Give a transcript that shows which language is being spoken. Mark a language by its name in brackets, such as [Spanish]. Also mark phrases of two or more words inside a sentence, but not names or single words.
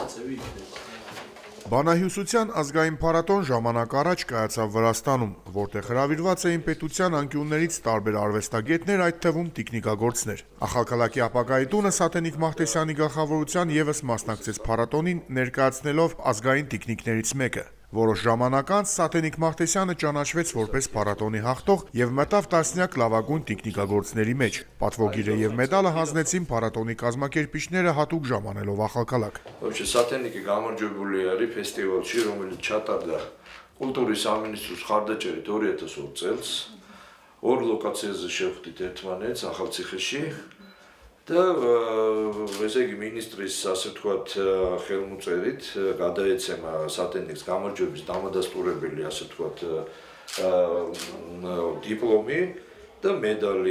[Armenian] Բանահյուսության ազգային փառատոն ժամանակ առաջ կայացավ Վրաստանում, որտեղ հրավիրված էին պետության անկյուններից տարբեր արվեստագետներ, այդ թվում տիկնիկագործներ։ Ախալքալակի ապագայի տունը Սատենիկ Մաղթեսյանի գլխավորության ևս մասնակցեց փառատոնին, ներկայացնելով ազգային տիկնիկներից մեկը։ Որոշ ժամանակ անց Սատենիկ Մաղթեսյանը ճանաչվեց որպես փառատոնի հաղթող եւ մտավ տասնյակ լավագույն տիկնիկագործների մեջ։ Պատվոգիրը եւ մեդալը հանձնեցին փառատոնի կազմակերպիչները հատուկ ժամանելով Ախալքալակ։ [Georgian] Вообще Սատենիկը გამარჯვებული არის ֆեստիվալში, რომელიც ჩატარდა კულტურის სამინისტროს ხარდაჭერით 2020 წელს. ორ ლოკაციაზე შევხვდით ერთმანეთს ახალციხეში და ესე იგი მინისტრის ასე ვთქვათ ხელმოწერით გადაეცემა სატენიკს გამარჯვების დამადასტურებელი ასე ვთქვათ დიპლომი და медали.